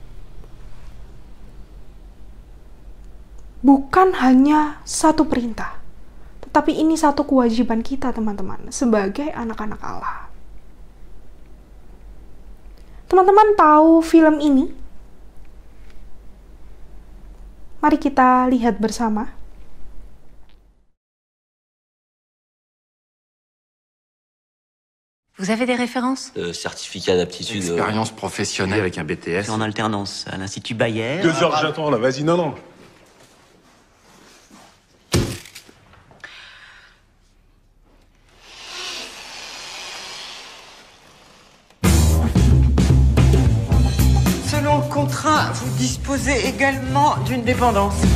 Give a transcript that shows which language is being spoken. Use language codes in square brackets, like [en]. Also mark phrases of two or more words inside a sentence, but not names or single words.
[id] Bukan hanya satu perintah, tetapi ini satu kewajiban kita, teman-teman, sebagai anak-anak Allah. Teman-teman tahu film ini? Mari kita lihat bersama. [fr] Vous avez des références? Certificat d'aptitude. Expérience professionnelle avec un BTS. En alternance à l'Institut Bayer. 2 heures que j'attends là, vas-y, non. Selon le contrat, vous disposez également d'une dépendance.